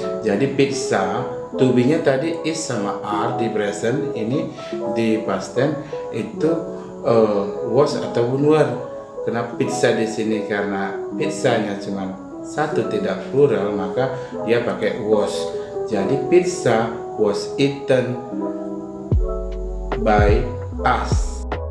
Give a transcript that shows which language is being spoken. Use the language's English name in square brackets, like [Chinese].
[Indonesian] Jadi pizza, to be-nya tadi is sama are di present, ini di past tense itu was ataupun were. Kenapa pizza di sini? Karena pizzanya cuma satu, tidak plural, maka dia pakai was. Jadi [English] pizza was eaten by us.